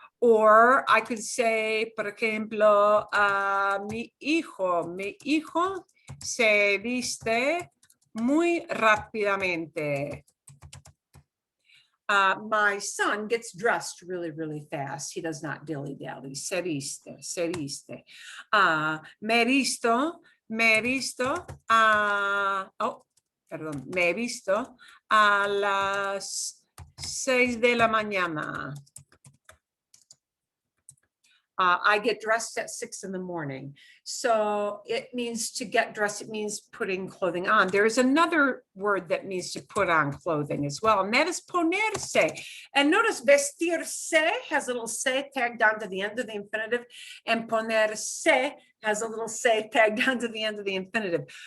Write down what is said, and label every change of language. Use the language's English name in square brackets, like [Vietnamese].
[English] Or I could say, [Spanish] por ejemplo, mi hijo se viste muy rápidamente. [English] My son gets dressed really, really fast. He does not dilly-dally. [Spanish] Se viste, se viste. Me he visto, perdón, me he visto a las 6 de la mañana. [English] I get dressed at 6 in the morning. So it means to get dressed. It means putting clothing on. There's another word that means to put on clothing as well, and that is ponerse. And notice vestirse has a little se tagged onto the end of the infinitive, and ponerse has a little se tagged onto the end of the infinitive.